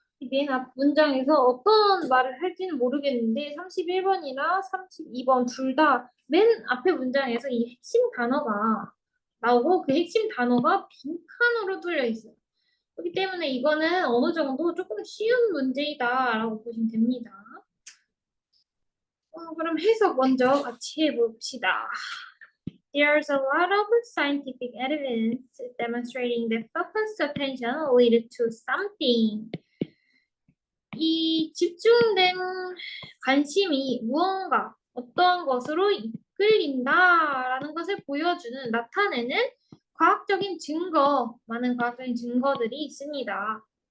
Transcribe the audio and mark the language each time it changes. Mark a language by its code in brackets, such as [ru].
[ko] 맨 앞 문장에서 어떤 말을 할지는 모르겠는데 31번이나 32번 둘 다 맨 앞에 문장에서 이 핵심 단어가 나오고 그 핵심 단어가 빈칸으로 뚫려 있어요. 그렇기 때문에 이거는 어느 정도 조금 쉬운 문제이다라고 보시면 됩니다. 그럼 해석 먼저 같이 해봅시다. [en] There's a lot of scientific evidence demonstrating that focused attention leads to something. [ko] 이 집중된 관심이 무언가, 어떤 것으로 이끌린다라는 것을 보여주는, 나타내는 과학적인 증거, 많은 과학적인 증거들이 있습니다.